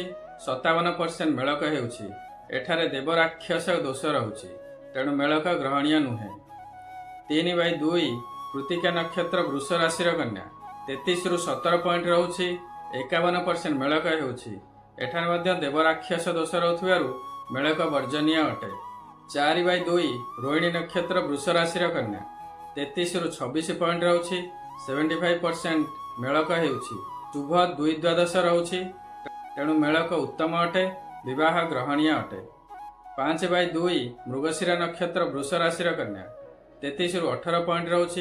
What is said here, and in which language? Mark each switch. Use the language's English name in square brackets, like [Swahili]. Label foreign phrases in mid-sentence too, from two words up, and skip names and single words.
[Odia] 57% ମେଳକ ହେଉଛି। ଏଠାରେ ଦେବରାକ୍ଷସ ଦୋଷ ରହୁଛି, ତେଣୁ ମେଳକ ଗ୍ରହଣୀୟ ନୁହେଁ। 3/2 କୃତ୍ତିକା ନକ୍ଷତ୍ର ବୃଷ ରାଶି କନ୍ୟା 33 ରୁ 17 ପଏଣ୍ଟ ରହୁଛି। 51% ମେଳକ ହେଉଛି। ଏଠାରେ ମଧ୍ୟ ଦେବରାକ୍ଷସ ଦୋଷ ରହୁଥିବାରୁ ମେଳକ ବର୍ଜନୀୟ ଅଟେ। 4/2 ରୋହିଣୀ ନକ୍ଷତ୍ର ବୃଷ ରାଶି କନ୍ୟା 33 ରୁ 26 ପଏଣ୍ଟ ରହୁଛି। 75% ମେଳକ ହେଉଛି। ଶୁଭ 2 ଦ୍ୱାଦଶ ରହୁଛି, ତେଣୁ ମେଳକ ଉତ୍ତମ ଅଟେ, ବିବାହ ଗ୍ରହଣୀୟ ଅଟେ। 5/2 ମୃଗଶିରା ନକ୍ଷତ୍ର ବୃଷ ରାଶି କନ୍ୟା 33 ରୁ 18 ପଏଣ୍ଟ ରହୁଛି।